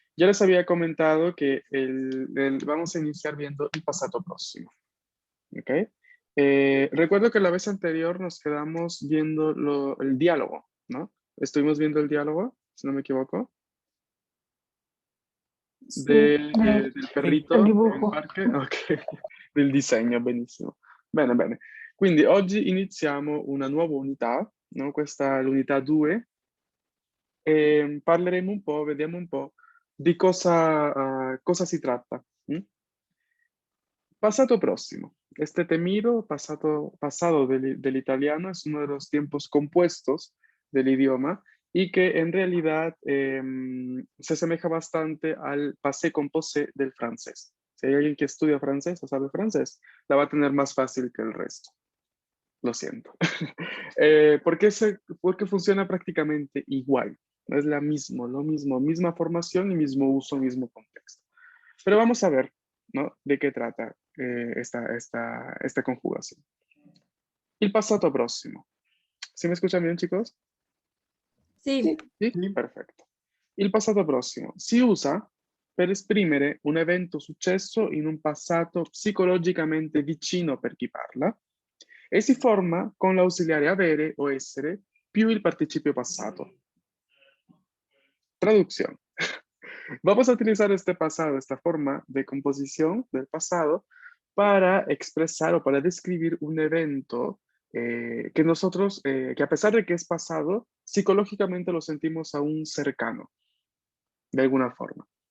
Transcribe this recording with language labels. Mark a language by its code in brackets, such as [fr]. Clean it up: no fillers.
[es] Ya les había comentado que vamos a iniciar viendo el pasado próximo, ¿ok? Recuerdo que la vez anterior nos quedamos viendo el diálogo, ¿no? Estuvimos viendo el diálogo, si no me equivoco, del perrito del [it] nel [es] dibujo. parque, ok, [it] del disegno, benissimo. Bene, bene. Quindi oggi iniziamo una nuova unità, no? Questa è l'unità 2, e parleremo un po', vediamo un po' di cosa si tratta. [es] Pasado próximo. Este temido pasado del italiano es uno de los tiempos compuestos del idioma y que en realidad se asemeja bastante al passé composé del francés. Si hay alguien que estudia francés o sabe francés, la va a tener más fácil que el resto. Lo siento. Porque funciona prácticamente igual. Es lo mismo, misma formación y mismo uso, mismo contexto. Pero vamos a ver, ¿no? De qué trata esta conjugación. [it] Il passato prossimo. [es] ¿Sí me escuchan bien, chicos? [it] Sì, Sì? Perfetto. Il passato prossimo si usa per esprimere un evento successo in un passato psicologicamente vicino per chi parla e si forma con l'ausiliare avere o essere più il participio passato. [es] Traducción. Vamos a utilizar este pasado, esta forma de composición del pasado para expresar o para describir un evento que nosotros, que a pesar de que es pasado, psicológicamente lo sentimos aún cercano, de alguna forma.